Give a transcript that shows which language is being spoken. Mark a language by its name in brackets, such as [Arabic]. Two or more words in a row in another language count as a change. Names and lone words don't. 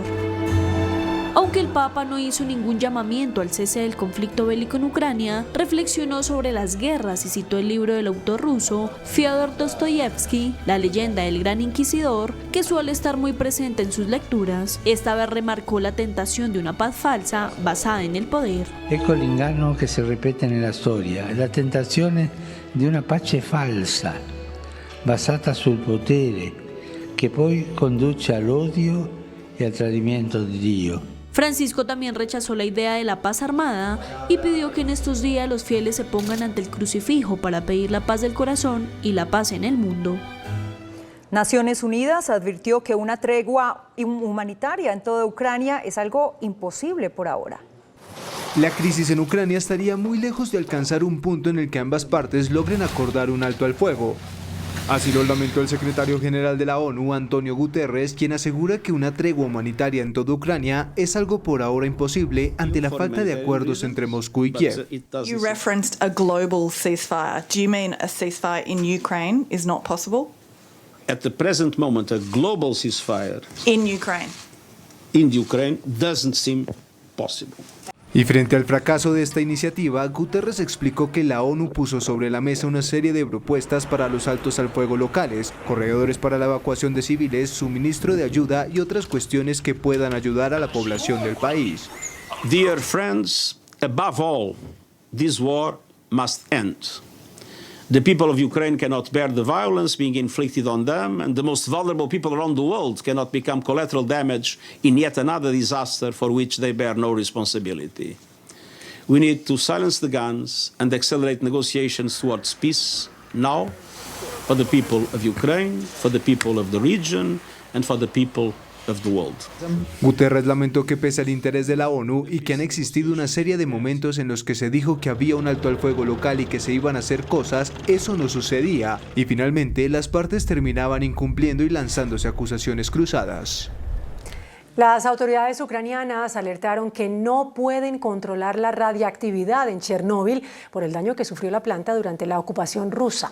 [Spanish] Aunque el Papa no hizo ningún llamamiento al cese del conflicto bélico en Ucrania, reflexionó sobre las guerras y citó el libro del autor ruso Fyodor Dostoyevsky, La leyenda del gran inquisidor, que suele estar muy presente en sus lecturas. Esta vez remarcó la tentación de una paz falsa basada en el poder. [Italian] Ecco l'inganno che si ripete nella storia, la tentazione di una pace falsa, basata sul potere, che poi conduce all'odio e al tradimento di Dio. [Spanish] Francisco también rechazó la idea de la paz armada y pidió que en estos días los fieles se pongan ante el crucifijo para pedir la paz del corazón y la paz en el mundo. Naciones Unidas advirtió que una tregua humanitaria en toda Ucrania es algo imposible por ahora. La crisis en Ucrania estaría muy lejos de alcanzar un punto en el que ambas partes logren acordar un alto al fuego. Así lo lamentó el secretario general de la ONU, Antonio Guterres, quien asegura que una tregua humanitaria en toda Ucrania es algo por ahora imposible ante la falta de acuerdos entre Moscú y Kiev. [English] You referenced a global ceasefire. Do you mean a ceasefire in Ukraine is not possible? At the present moment, a global ceasefire in Ukraine doesn't seem possible. [Spanish] Y frente al fracaso de esta iniciativa, Guterres explicó que la ONU puso sobre la mesa una serie de propuestas para los altos al fuego locales, corredores para la evacuación de civiles, suministro de ayuda y otras cuestiones que puedan ayudar a la población del país. [English] Dear friends, above all, this war must end. The people of Ukraine cannot bear the violence being inflicted on them, and the most vulnerable people around the world cannot become collateral damage in yet another disaster for which they bear no responsibility. We need to silence the guns and accelerate negotiations towards peace now for the people of Ukraine, for the people of the region, and for the people of the world. [Spanish] Guterres lamentó que pese al interés de la ONU y que han existido una serie de momentos en los que se dijo que había un alto al fuego local y que se iban a hacer cosas, eso no sucedía y finalmente las partes terminaban incumpliendo y lanzándose acusaciones cruzadas. Las autoridades ucranianas alertaron que no pueden controlar la radiactividad en Chernóbil por el daño que sufrió la planta durante la ocupación rusa.